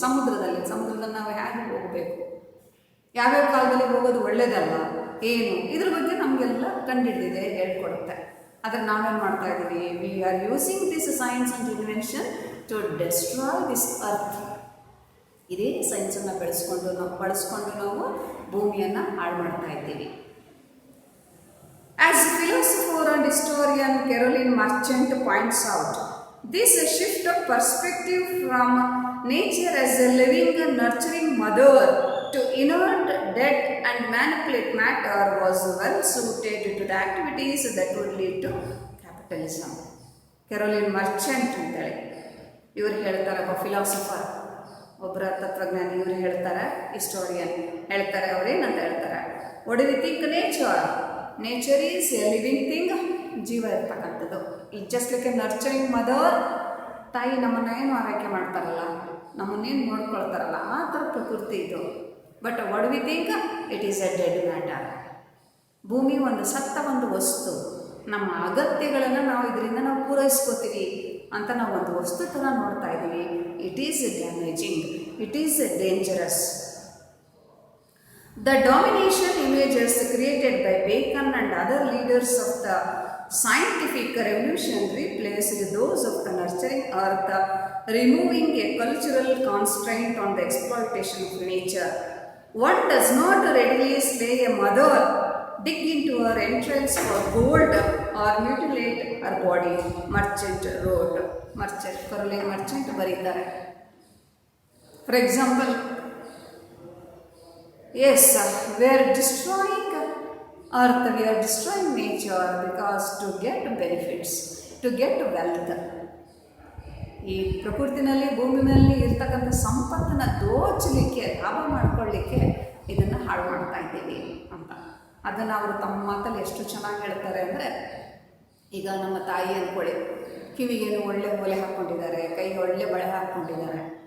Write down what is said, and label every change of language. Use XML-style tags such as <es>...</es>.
<kn>ಸಮುದ್ರದಲ್ಲಿ ನಾವು ಹೇಗೆ ಹೋಗಬೇಕು, ಯಾವ್ಯಾವ ಕಾಲದಲ್ಲಿ ಹೋಗೋದು ಒಳ್ಳೇದಲ್ಲ, ಏನು ಇದ್ರ ಬಗ್ಗೆ ನಮಗೆಲ್ಲ ಕಂಡುಹಿಡಿದಿದೆ, ಹೇಳ್ಕೊಡುತ್ತೆ. ಆದರೆ ನಾವೇನು ಮಾಡ್ತಾ ಇದ್ದೀವಿ?</kn> <en>We are using this science and invention to destroy this earth.</en> <kn>ಇದೇ ಸೈನ್ಸನ್ನು ಬಳಸ್ಕೊಂಡು ನಾವು ಭೂಮಿಯನ್ನು ಹಾಳು ಮಾಡ್ತಾ ಇದ್ದೀವಿ.</kn> <en>As philosopher and historian Caroline Marchant points out, this shift of perspective from nature as a living and nurturing mother to inert, dead and manipulate matter was well suited to the activities that would lead to capitalism.</en> <kn>Caroline Marchant ಅಂತೇಳಿ ಇವರು ಹೇಳ್ತಾರೆ, ಒಬ್ಬ philosopher, ಒಬ್ಬರ ತತ್ವಜ್ಞಾನಿ. ಇವರು ಹೇಳ್ತಾರೆ, historian ಹೇಳ್ತಾರೆ. ಅವರೇನಂತ ಹೇಳ್ತಾರೆ?</kn> <en>What do we think nature? Nature is a living thing,</en> <kn>ಜೀವ ಇರ್ತಕ್ಕಂಥದ್ದು.</kn> <en>It just like a nurturing mother.</en> <kn>ತಾಯಿ ನಮ್ಮನ್ನು ಏನು ಆರೈಕೆ ಮಾಡ್ತಾರಲ್ಲ, ನಮ್ಮನ್ನೇನು ನೋಡ್ಕೊಳ್ತಾರಲ್ಲ, ಆ ಥರ ಪ್ರಕೃತಿ ಇದು.</kn> <en>But what do we think? It is a dead matter.</en> <kn>ಭೂಮಿ ಒಂದು ಸತ್ತ ಒಂದು ವಸ್ತು. ನಮ್ಮ ಅಗತ್ಯಗಳನ್ನು ನಾವು ಇದರಿಂದ ನಾವು ಪೂರೈಸ್ಕೋತೀವಿ ಅಂತ ನಾವು ಒಂದು ವಸ್ತು ಥರ ನೋಡ್ತಾ ಇದ್ದೀವಿ.</kn> <en>It is damaging, it is dangerous. The domination images created by Bacon and other leaders of the scientific revolution replaced those of the nurturing earth, removing a cultural constraint on the exploitation of nature. One does not readily slay a mother, dig into her entrails for gold, or mutilate her body, Marchant wrote. Caroline Marchant</en> <kn>ಬರೀತಾರೆ.</kn> <en>For example, yes, we are destroying earth, we are destroying nature because to get benefits, to get wealth.</en> <kn>ಈ ಪ್ರಕೃತಿನಲ್ಲಿ ಭೂಮಿನಲ್ಲಿ ಇರ್ತಕ್ಕಂಥ ಸಂಪತ್ತನ್ನು ದೋಚಲಿಕ್ಕೆ, ಲಾಭ ಮಾಡ್ಕೊಳ್ಳಿಕ್ಕೆ ಇದನ್ನು ಹಾಳು ಮಾಡ್ತಾ ಇದ್ದೀವಿ ಅಂತ. ಅದನ್ನು ಅವರು ತಮ್ಮ ಮಾತಲ್ಲಿ ಎಷ್ಟು ಚೆನ್ನಾಗಿ ಹೇಳ್ತಾರೆ ಅಂದರೆ, ಈಗ ನಮ್ಮ ತಾಯಿ ಅಂದ್ಕೊಳ್ಳಿ, ಕಿವಿಗೇನು ಒಳ್ಳೆ ಓಲೆ ಹಾಕ್ಕೊಂಡಿದ್ದಾರೆ, ಕೈಗೆ ಒಳ್ಳೆ ಬಳೆ ಹಾಕ್ಕೊಂಡಿದ್ದಾರೆ.</kn>